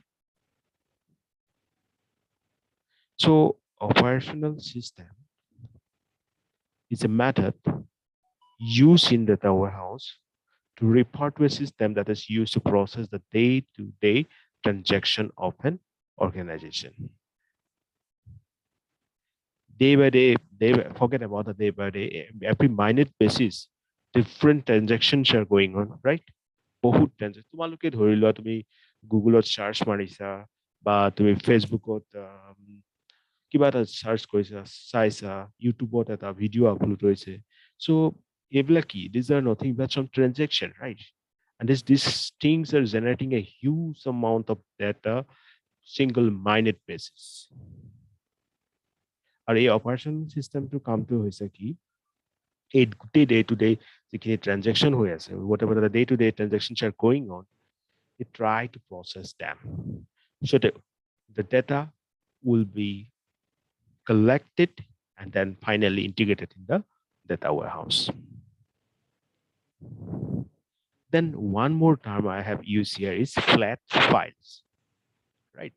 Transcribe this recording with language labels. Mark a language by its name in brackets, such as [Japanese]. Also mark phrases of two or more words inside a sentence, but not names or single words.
[English] So operational system is a method used in data warehouse to refer to a system that is used to process the day-to-day transaction of an organization. Day by day, forget about the day by day, every minute basis, different transactions are going on, right? [Assamese] বহুত ট্রানজেকশন তোমালোকে ধৰি লোৱা তুমি গুগলত সাৰ্চ মাৰিছা বা তুমি ফেচবুকত কিবা এটা সাৰ্চ কৰিছা চাইছা ইউটিউবত এটা ভিডিঅ' আপলোড হৈছে চ' এইবিলাক কি [English] these are nothing but some transaction, right? And these things are generating a huge amount of data single minute basis. [Assamese] আৰু এই অপাৰেশ্যন চিষ্টেমটো কামটো হৈছে কি এই গোটেই [English] day to day [Assamese] যিখিনি ট্ৰানজেকশ্যন হৈ আছে [English] whatever the day to day transactions are going on, it try to process them. So the data will be collected and then finally integrated in the data warehouse. Then one more term I have used here is flat files, right?